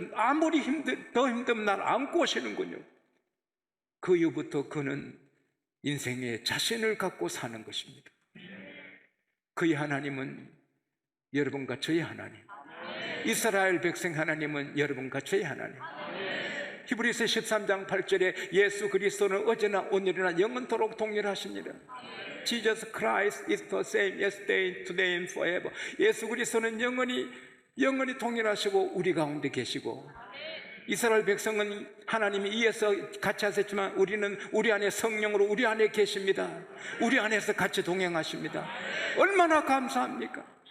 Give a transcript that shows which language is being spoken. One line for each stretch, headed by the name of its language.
Korean: 아무리 더 힘들면 날 안고 오시는군요. 그 이후부터 그는 인생에 자신을 갖고 사는 것입니다. 그의 하나님은 여러분과 저의 하나님, 이스라엘 백성 하나님은 여러분과 저의 하나님. 히브리서 13장 8절에 예수 그리스도는 어제나 오늘이나 영원토록 동일하십니다.
English: Jesus Christ is the same yesterday, today and forever.
Korean: 예수 그리스도는 영원히 동일하시고 우리 가운데 계시고, 이스라엘 백성은 하나님이 이에서 같이 하셨지만 우리는 우리 안에 성령으로 우리 안에 계십니다. 우리 안에서 같이 동행하십니다. 얼마나 감사합니까?